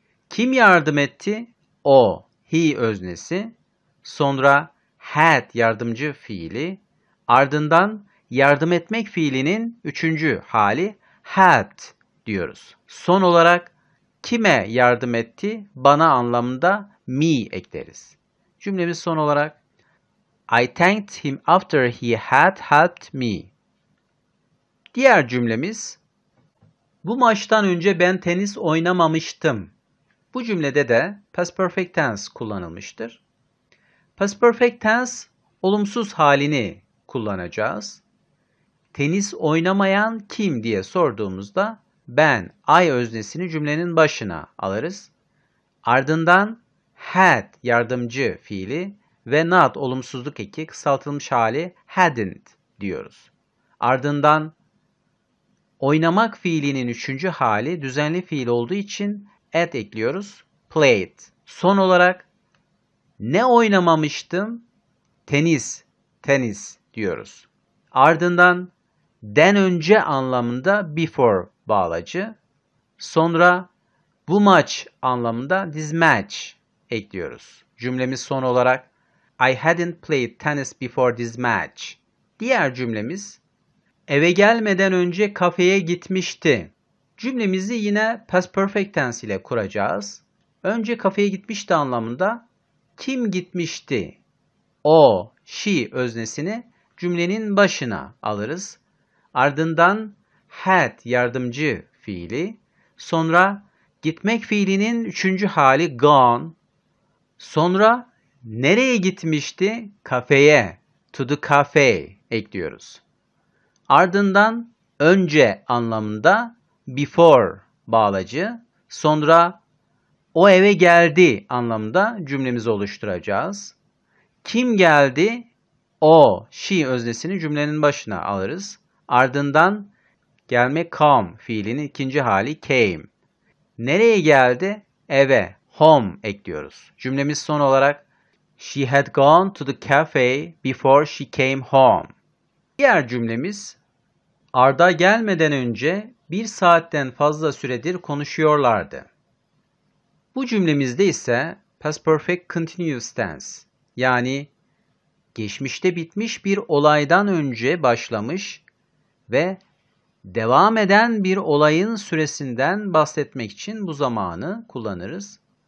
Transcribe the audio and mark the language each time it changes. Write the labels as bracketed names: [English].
[Turkish] Kim yardım etti? O, he öznesi. Sonra had yardımcı fiili. Ardından yardım etmek fiilinin üçüncü hali had diyoruz. Son olarak kime yardım etti? Bana anlamında me ekleriz. Cümlemiz son olarak [English] I thanked him after he had helped me. [Turkish] Diğer cümlemiz bu maçtan önce ben tenis oynamamıştım. Bu cümlede de past perfect tense kullanılmıştır. Past perfect tense olumsuz halini kullanacağız. Tenis oynamayan kim diye sorduğumuzda ben, I öznesini cümlenin başına alırız. Ardından had yardımcı fiili ve not olumsuzluk eki kısaltılmış hali hadn't diyoruz. Ardından oynamak fiilinin üçüncü hali düzenli fiil olduğu için at ekliyoruz. Played. Son olarak ne oynamamıştım? Tenis diyoruz. Ardından den önce anlamında before bağlacı. Sonra bu maç anlamında [English] this match [Turkish] ekliyoruz. Cümlemiz son olarak [English] I hadn't played tennis before this match. [Turkish] Diğer cümlemiz eve gelmeden önce kafeye gitmişti. Cümlemizi yine past perfect tense ile kuracağız. Önce kafeye gitmişti anlamında kim gitmişti? O, she öznesini cümlenin başına alırız. Ardından had yardımcı fiili. Sonra gitmek fiilinin üçüncü hali gone. Sonra nereye gitmişti? Kafeye. [English] To the cafe [Turkish] ekliyoruz. Ardından önce anlamında before bağlacı. Sonra o eve geldi anlamında cümlemizi oluşturacağız. Kim geldi? O, she öznesini cümlenin başına alırız. Ardından gelmek come fiilinin ikinci hali came. Nereye geldi? Eve, home ekliyoruz. Cümlemiz son olarak [English] she had gone to the cafe before she came home. [Turkish] Diğer cümlemiz Arda gelmeden önce 1 saatten fazla süredir konuşuyorlardı. Bu cümlemizde ise past perfect continuous tense yani geçmişte bitmiş bir olaydan önce başlamış ve devam eden bir olayın süresinden bahsetmek için bu zamanı kullanırız.